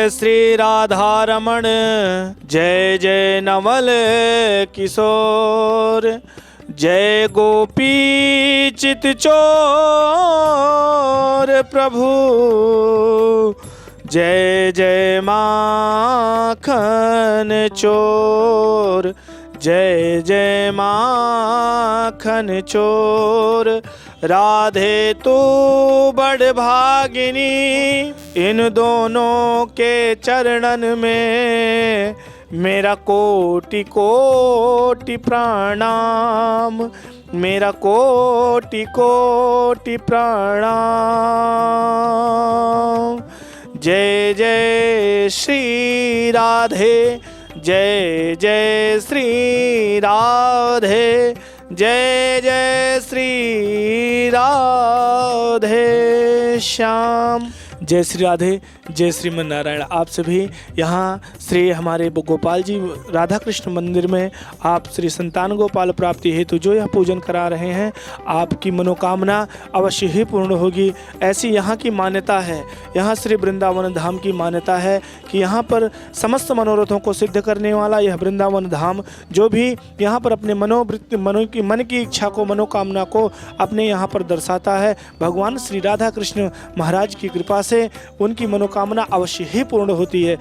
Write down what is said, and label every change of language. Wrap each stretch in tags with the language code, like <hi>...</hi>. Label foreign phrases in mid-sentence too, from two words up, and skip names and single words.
<hi>श्री राधा रमण, जय जय नवल किशोर, जय गोपी चित चोर प्रभु, जय जय माखन चोर, जय जय माखन चोर। राधे तू बड़ भागिनी, इन दोनों के चरणन में मेरा कोटि कोटि प्रणाम, मेरा कोटि कोटि प्रणाम। जय जय श्री राधे, जय जय श्री राधे, जय जय श्री राधे श्याम। जय श्री राधे, जय श्रीमन नारायण। आप सभी यहाँ श्री हमारे गोपाल जी राधा कृष्ण मंदिर में आप श्री संतान गोपाल प्राप्ति हेतु जो यह पूजन करा रहे हैं, आपकी मनोकामना अवश्य ही पूर्ण होगी, ऐसी यहाँ की मान्यता है। यहाँ श्री वृंदावन धाम की मान्यता है कि यहाँ पर समस्त मनोरथों को सिद्ध करने वाला यह वृंदावन धाम, जो भी यहाँ पर अपने मनोवृत्ति मन की इच्छा को, मनोकामना को अपने यहाँ पर दर्शाता है, भगवान श्री राधा कृष्ण महाराज की कृपा से उनकी मनोकामना अवश्य ही पूर्ण होती है।</hi>